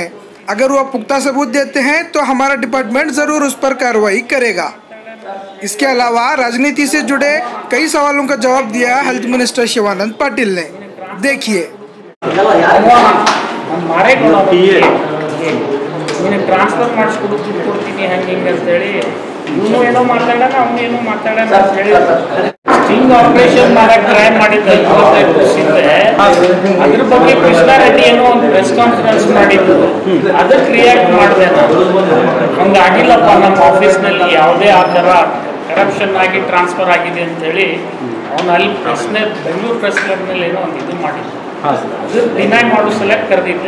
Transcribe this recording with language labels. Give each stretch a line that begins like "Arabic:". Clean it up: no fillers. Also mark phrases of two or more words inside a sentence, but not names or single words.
Hindi: अगर वो पुख्ता सबूत देते हैं तो हमारा डिपार्टमेंट जरूर उस पर कार्रवाई करेगा। इसके अलावा राजनीति से जुड़े कई सवालों का जवाब दिया
English: health minister
Hindi: शिवानंद पाटिल ने। देखिए।
Kannada: ट्रांसफर ಮಾಡಿಸ್ಕೊಡ್ತೀನಿ ಹಂಗೆ ಅಂತ ಹೇಳಿ ಇವನು ಏನೋ ಮಾತಾಡೋಣ ಅವನು ಏನೋ ಮಾತಾಡೋಣ ಅಂತ ಹೇಳಿ
English: sting operation
Kannada: ಮಾಡಕ್ಕೆ ಟ್ರೈ ಮಾಡಿದ್ದ 25 ವರ್ಷದಿಂದ ಅದ್ರ ಬಗ್ಗೆ ಕೃಷ್ಣ ರೆಡ್ಡಿ ಏನೋ ಒಂದು
English: press conference
Kannada: ಮಾಡಿದ್ರು, ಅದಕ್ಕೆ ರಿಯಾಕ್ಟ್ ಮಾಡಿದೆ ನಾನು. ಹಂಗಾಗಿಲ್ಲಪ್ಪ, ನಮ್ಮ ಆಫೀಸ್ನಲ್ಲಿ ಯಾವುದೇ ಆ ಥರ ಕರಪ್ಷನ್ ಆಗಿ ಟ್ರಾನ್ಸ್ಫರ್ ಆಗಿದೆ ಅಂತ ಹೇಳಿ ಅವನು ಅಲ್ಲಿ ಬೆಂಗಳೂರು ಪ್ರೆಸ್ ಕ್ಲಬ್ನಲ್ಲಿ ಏನೋ ಒಂದು ಇದು ಮಾಡಿದ್ದು, ಅದು ಡಿನೈ ಮಾಡೋ ಸಲಕ್ಕೆ ಕರೆದಿದ್ದೆ.